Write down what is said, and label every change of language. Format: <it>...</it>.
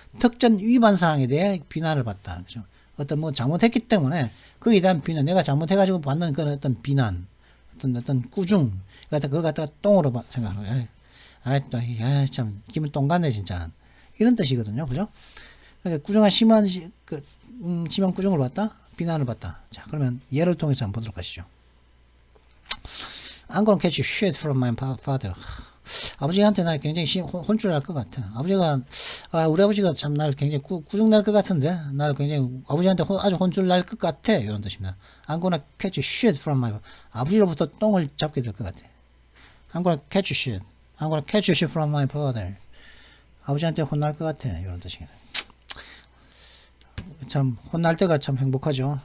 <ko>특정 위반 사항에 대해 비난을 받다는 거죠. 어떤 잘못했기 때문에 거기에 대한 비난, 내가 잘못해가지고 받는 그런 어떤 비난, 어떤 구중, 그걸 갖다가 똥으로 생각하는 거예요. 참 기분 똥 같네 진짜. 이런 뜻이거든요, 그죠? 그러니까 구중한 심한 심한 꾸중을 받다, 비난을 받다. 자, 그러면 예를 통해서 한번 보도록 하시죠.</ko> <en>I'm gonna catch shit from my father.</en> <ko>아버지한테 날 굉장히 혼쭐 날 것 같아. 우리 아버지가 참 날 굉장히 꾸중 날 것 같은데, 날 굉장히 아버지한테 아주 혼쭐 날 것 같아. 이런 뜻입니다.</ko> <en>I'm gonna catch shit from my</en> <ko>아버지로부터 똥을 잡게 될 것 같아.</ko> <en>I'm gonna catch shit. I'm gonna catch shit from my father.</en> <ko>아버지한테 혼날 것 같아. 이런 뜻입니다. 참 혼날 때가 참 행복하죠.</ko>